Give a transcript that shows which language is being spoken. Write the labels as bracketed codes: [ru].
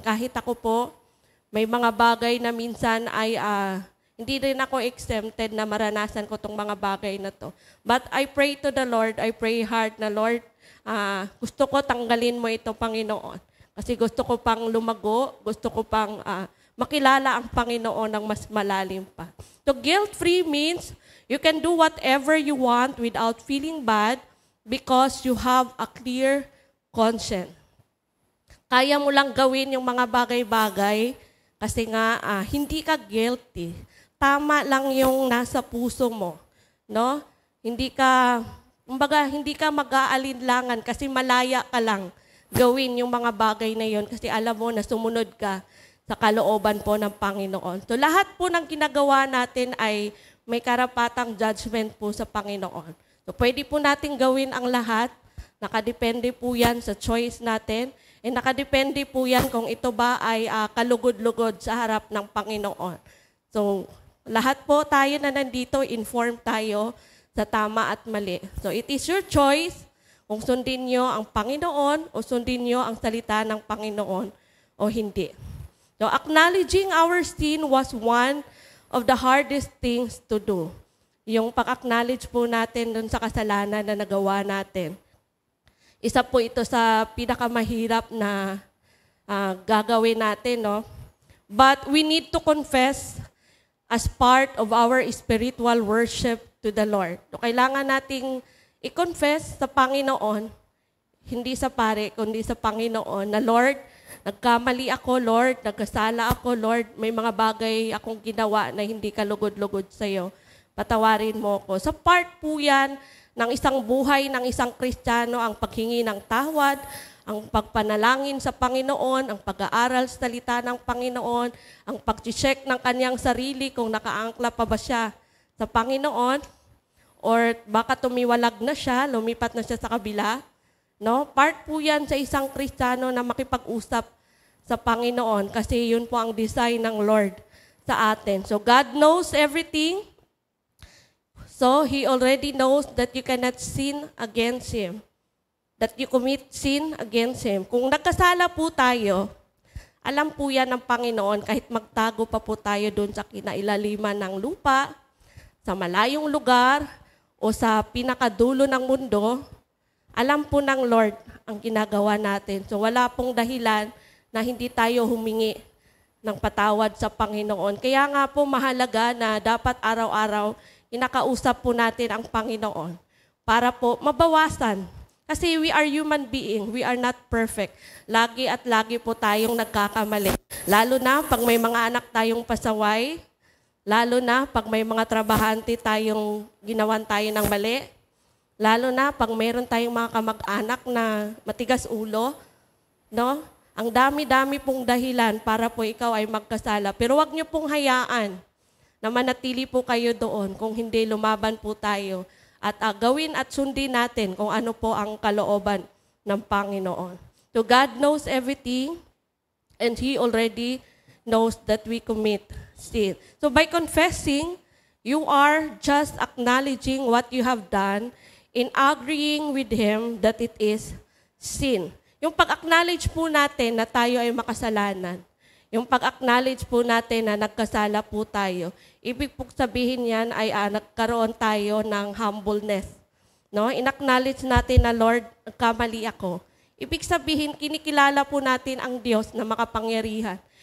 [tl] Kahit ako po, may mga bagay na minsan ay hindi rin ako exempted na maranasan ko tong mga bagay na to. [en] But I pray to the Lord, I pray hard [tl] na Lord, gusto ko tanggalin mo ito, Panginoon. Kasi gusto ko pang lumago, gusto ko pang makilala ang Panginoon ng mas malalim pa. [en] So guilt-free means you can do whatever you want without feeling bad because you have a clear conscience. [tl] Kaya mo lang gawin yung mga bagay-bagay kasi nga hindi ka guilty. Tama lang yung nasa puso mo, no? Hindi ka mag-aalinlangan kasi malaya ka lang gawin yung mga bagay na yon kasi alam mo na sumunod ka sa kalooban po ng Panginoon. So lahat po ng ginagawa natin ay may karapatang judgment po sa Panginoon. So pwede po natin gawin ang lahat. Nakadepende po yan sa choice natin. And nakadepende po yan kung ito ba ay kalugod-lugod sa harap ng Panginoon. So lahat po tayo na nandito, informed tayo sa tama at mali. [en] So it is your choice [tl] kung sundin nyo ang Panginoon o sundin nyo ang salita ng Panginoon o hindi. [en] So acknowledging our sin was one of the hardest things to do. [tl] Yung pag-acknowledge po natin dun sa kasalanan na nagawa natin. Isa po ito sa pinakamahirap na gagawin natin, no? [en] But we need to confess as part of our spiritual worship to the Lord. [tl] So, kailangan nating i-confess sa Panginoon, hindi sa pare, kundi sa Panginoon, na Lord, nagkamali ako, Lord, nagkasala ako, Lord, may mga bagay akong ginawa na hindi kalugod-lugod sa'yo. Patawarin mo ko. Sa part po yan ng isang buhay ng isang Kristiyano, ang paghingi ng tawad, ang pagpanalangin sa Panginoon, ang pag-aaral sa salita ng Panginoon, ang pag-check ng kanyang sarili kung nakaangkla pa ba siya sa Panginoon, or baka tumiwalag na siya, lumipat na siya sa kabila. No? Part po yan sa isang Kristiyano na makipag-usap sa Panginoon kasi yun po ang design ng Lord sa atin. [en] So God knows everything. So He already knows that you cannot sin against Him. That you commit sin against Him. [tl] Kung nagkasala po tayo, alam po yan ng Panginoon kahit magtago pa po tayo doon sa kinailaliman ng lupa, sa malayong lugar, o sa pinakadulo ng mundo, alam po ng Lord ang ginagawa natin. So wala pong dahilan na hindi tayo humingi ng patawad sa Panginoon. Kaya nga po mahalaga na dapat araw-araw inakausap po natin ang Panginoon para po mabawasan. [en] Kasi we are human being, we are not perfect. [tl] Lagi at lagi po tayong nagkakamali. Lalo na pag may mga anak tayong pasaway, lalo na pag may mga trabahante tayong ginawan tayo ng mali, lalo na pag mayroon tayong mga kamag-anak na matigas ulo, no? Ang dami-dami pong dahilan para po ikaw ay magkasala. Pero wag niyo pong hayaan na manatili po kayo doon kung hindi lumaban po tayo at gawin at sundin natin kung ano po ang kalooban ng Panginoon. [en] So God knows everything and He already knows that we commit sin. So by confessing, you are just acknowledging what you have done in agreeing with Him that it is sin. [tl] Yung pag-acknowledge po natin na tayo ay makasalanan, yung pag-acknowledge po natin na nagkasala po tayo, ibig po sabihin yan ay nagkaroon tayo ng humbleness. No? In-acknowledge natin na Lord, nagkamali ako. Ibig sabihin, kinikilala po natin ang Diyos na makapangyarihan.